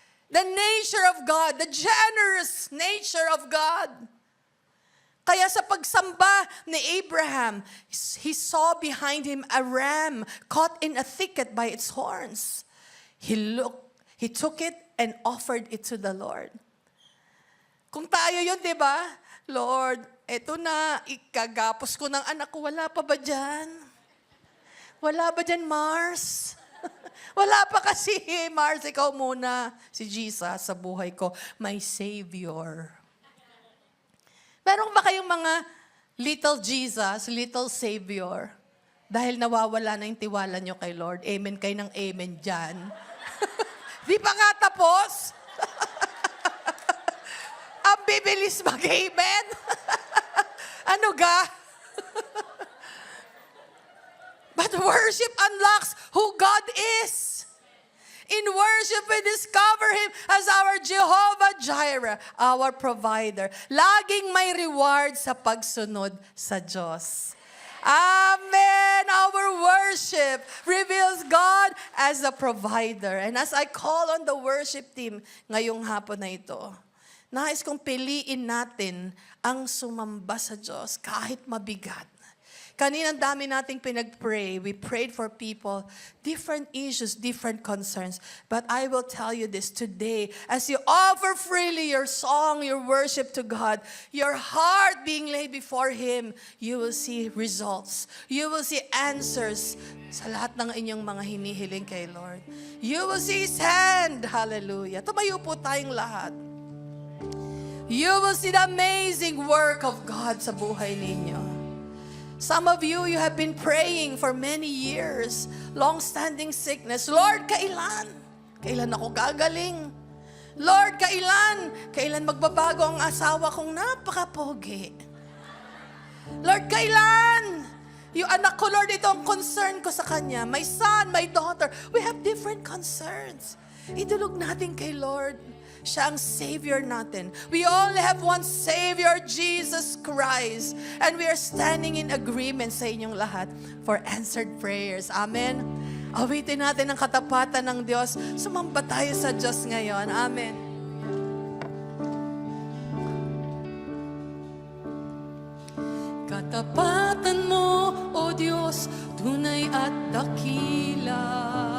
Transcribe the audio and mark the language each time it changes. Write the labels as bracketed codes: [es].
[en] The nature of God, the generous nature of God. [tl] Kaya sa pagsamba ni Abraham, [en] he saw behind him a ram caught in a thicket by its horns. He took it and offered it to the Lord. [tl] Kung tayo yun, di ba? Lord, eto na, ikagapos ko ng anak ko, wala pa ba dyan? Wala ba dyan, Mars? Wala pa kasi, Mars, ikaw muna. Si Jesus sa buhay ko, [en] my Savior. [tl] Meron ba kayong mga [en] little Jesus, little Savior? [tl] Dahil nawawala na yung tiwala nyo kay Lord. Amen kayo ng amen dyan. Di pa nga tapos? Ang bibilis mag-amen. Ano ga? [en] But worship unlocks who God is. In worship, we discover Him as our Jehovah Jireh, our provider. [tl] Laging may reward sa pagsunod sa Diyos. Amen! [en] Our worship reveals God as a provider. And as I call on the worship team [tl] ngayong hapon na ito, nais kong piliin natin ang sumamba sa Diyos kahit mabigat. Kanina ang dami nating pinag-pray. [en] We prayed for people, different issues, different concerns. But I will tell you this today, as you offer freely your song, your worship to God, your heart being laid before Him, you will see results. You will see answers [tl] sa lahat ng inyong mga hinihiling kay Lord. [en] You will see His hand. Hallelujah. [tl] Tumayo po tayong lahat. [en] You will see the amazing work of God [tl] sa buhay ninyo. [en] Some of you have been praying for many years. Long-standing sickness. [tl] Lord, kailan? Kailan ako gagaling? Lord, kailan? Kailan magbabago ang asawa kong napaka-pogi? Lord, kailan? Yung anak ko, Lord, ito ang concern ko sa kanya. [en] My son, my daughter. We have different concerns. [tl] Idulog natin kay Lord. Siya ang Savior natin. [en] We only have one Savior, Jesus Christ. And we are standing in agreement [tl] sa inyong lahat [en] for answered prayers. Amen. [tl] Awitin natin ang katapatan ng Diyos. Sumamba tayo sa Diyos ngayon. Amen. Katapatan mo, O Diyos, tunay at dakila.